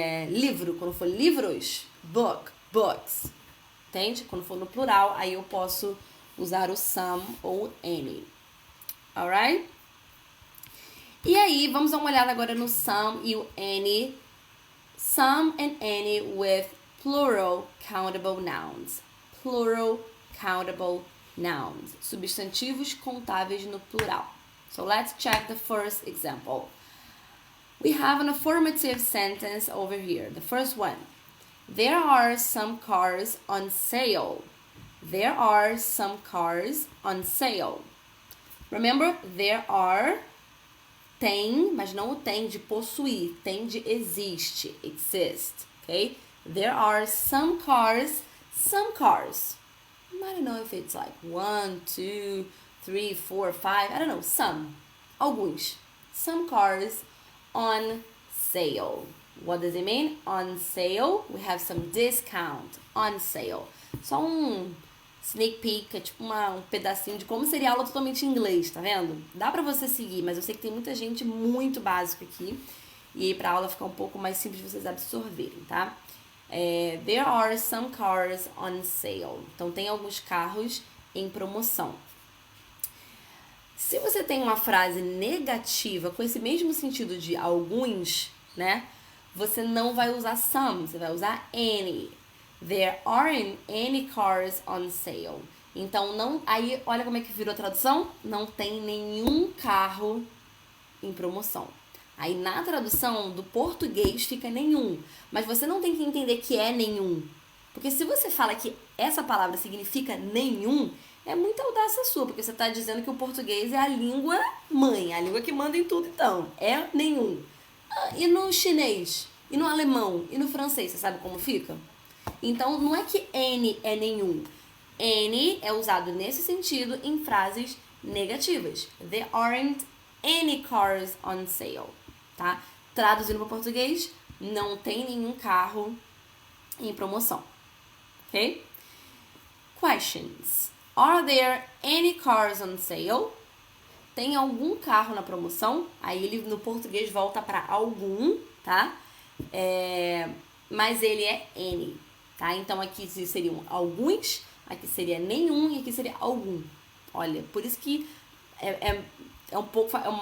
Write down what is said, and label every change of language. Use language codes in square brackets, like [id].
[pt] Livro, quando for livros, book, books. Entende? Quando for no plural, aí eu posso usar o some ou any. Alright? E aí, vamos dar uma olhada agora no some e o any. [en] Some and any with plural countable nouns. Plural countable nouns. [pt] Substantivos contáveis no plural. [en] So let's check the first example. We have an affirmative sentence over here. The first one. There are some cars on sale. There are some cars on sale. Remember, there are [pt] tem, mas não o tem de possuir, tem de existe, exist, okay? [en] There are some cars. I don't know if it's like 1, 2, 3, 4, 5, I don't know, some. Alguns. Some cars on sale. What does it mean? On sale, we have some discount. On sale. [pt] Só um sneak peek, é tipo um pedacinho de como seria a aula totalmente em inglês, tá vendo? Dá pra você seguir, mas eu sei que tem muita gente muito básica aqui. E aí pra aula ficar um pouco mais simples de vocês absorverem, tá? [en] There are some cars on sale. [pt] Então tem alguns carros em promoção. Se você tem uma frase negativa com esse mesmo sentido de alguns, né? Você não vai usar some, você vai usar any. [en] There aren't any cars on sale. [pt] Então, não. Aí, olha como é que virou a tradução? Não tem nenhum carro em promoção. Aí, na tradução do português fica nenhum. Mas você não tem que entender que é nenhum. Porque se você fala que essa palavra significa nenhum, é muita audácia sua. Porque você está dizendo que o português é a língua mãe, a língua que manda em tudo, então. É nenhum. E no chinês? E no alemão? E no francês? Você sabe como fica? Então, não é que any é nenhum. Any é usado nesse sentido em frases negativas. [en] There aren't any cars on sale, [pt] tá? Traduzindo para português, não tem nenhum carro em promoção, ok? [en] Questions. Are there any cars on sale? [pt] Tem algum carro na promoção? Aí ele no português volta para algum, tá? Mas ele é any, tá? Então aqui seriam alguns, aqui seria nenhum e aqui seria algum. Olha, por isso que é um pouco...